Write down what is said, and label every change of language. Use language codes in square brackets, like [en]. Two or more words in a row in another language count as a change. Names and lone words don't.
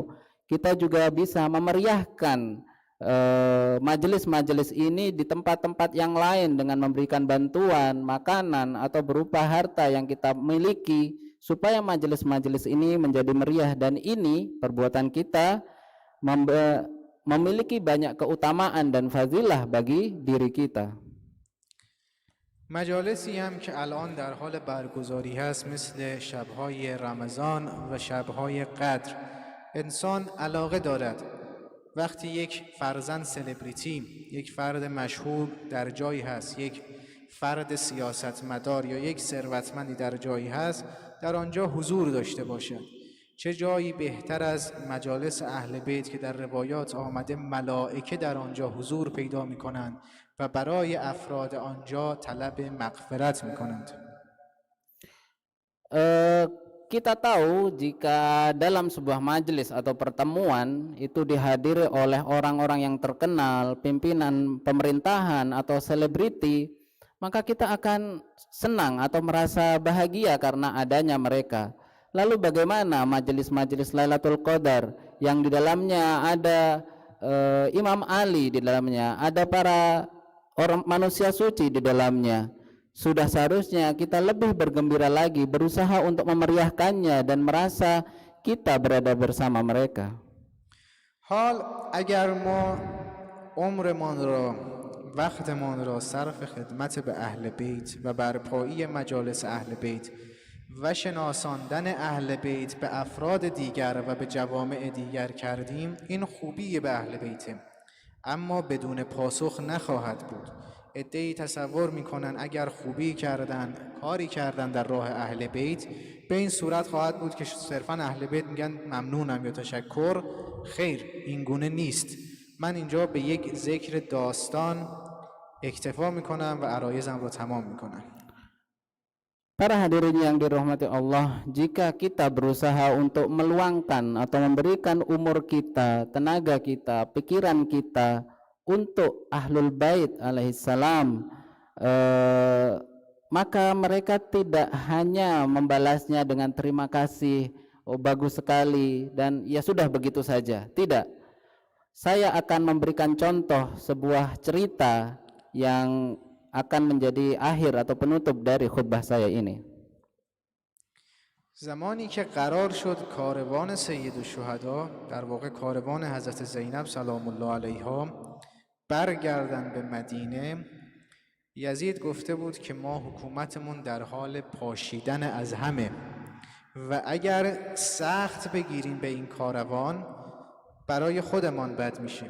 [id] Kita juga bisa memeriahkan majelis-majelis ini di tempat-tempat yang lain dengan memberikan bantuan, makanan atau berupa harta yang kita miliki supaya majelis-majelis ini menjadi meriah, dan ini perbuatan kita memiliki banyak keutamaan dan fadilah bagi diri kita. [fa] مجالسی هم که الان در حال برگزاری هست مثل شب‌های رمضان و شب‌های قدر، انسان علاقه دارد وقتی یک فرزند سلبریتی، یک فرد مشهور در جایی هست، یک فرد سیاستمدار یا یک ثروتمندی در جایی هست، در آنجا حضور داشته باشد. چه جایی بهتر از مجالس اهل بیت که در روایات آمده ملائکه در آنجا حضور پیدا می کنند و برای افراد آنجا طلب مغفرت می کنند. [id] Kita tahu jika dalam sebuah majelis atau pertemuan itu dihadiri oleh orang-orang yang terkenal, pimpinan pemerintahan atau selebriti, maka kita akan senang atau merasa bahagia karena adanya mereka. Lalu bagaimana majelis-majelis Lailatul Qadar yang di dalamnya ada Imam Ali, di dalamnya ada para orang manusia suci di dalamnya? Sudah seharusnya kita lebih bergembira lagi, berusaha untuk memeriahkannya dan merasa kita berada bersama mereka. [fa] حال اگر ما عمرمان را وقتمان را صرف خدمت به اهل بیت و برپایی مجالس اهل بیت و شناساندن اهل بیت به افراد دیگر و به جوامع دیگر کردیم، این خوبی به اهل بیته، اما بدون پاسخ نخواهد بود. عده‌ای تصور میکنن اگر خوبی کردن، کاری کردن در راه اهل بیت، به این صورت خواهد بود که صرفا اهل بیت میگن ممنونم یا تشکر. خیر، این گونه نیست. من اینجا به یک ذکر داستان اکتفا میکنم و عرایزم را تمام میکنم. [id] Para hadirin yang dirahmati Allah, jika kita berusaha untuk meluangkan atau memberikan umur kita, tenaga kita, pikiran kita untuk Ahlul Bait alaihissalam, maka mereka tidak hanya membalasnya dengan terima kasih, oh bagus sekali, dan ya sudah begitu saja. Tidak. Saya akan memberikan contoh sebuah cerita yang akan menjadi akhir atau penutup dari khutbah saya ini. [fa] زمانی که قرار شد کاروان سید الشهدا، در واقع کاروان حضرت زینب [ar] سلام الله علیها، [fa] برگردن به مدینه، یزید گفته بود که ما حکومتمون در حال پاشیدن از همه و اگر سخت بگیریم به این کاروان برای خودمان بد میشیم.